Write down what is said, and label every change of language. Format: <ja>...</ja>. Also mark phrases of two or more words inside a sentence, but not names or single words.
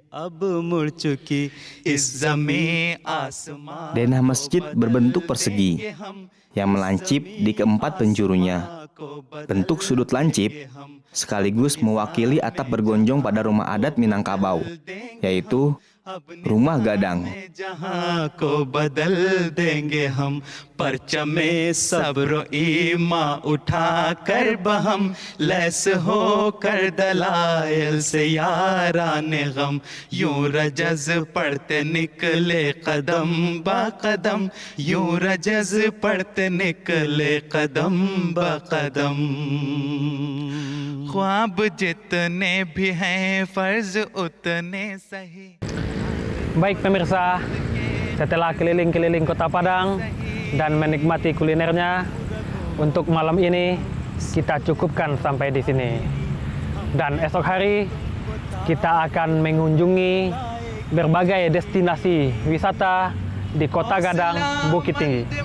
<id>Denah masjid berbentuk persegi yang melancip di keempat penjurunya. Bentuk sudut lancip sekaligus mewakili atap bergonjong pada rumah adat Minangkabau, yaitu rumah gadang.</id> <ur>کو بدل دیں گے ہم پرچمِ صبر ایماں اٹھا کر بہم لیس ہو کر دلائل سے یارانِ غم یوں رجز پڑھتے نکلے قدم با قدم یوں رجز پڑھتے نکلے قدم با قدم خواب جتنے بھی ہیں فرض اتنے سہی.</ur> <id>Baik pemirsa, setelah keliling-keliling Kota Padang dan menikmati kulinernya, untuk malam ini kita cukupkan sampai di sini. Dan esok hari kita akan mengunjungi berbagai destinasi wisata di Kota Gadang, Bukit Tinggi.</id>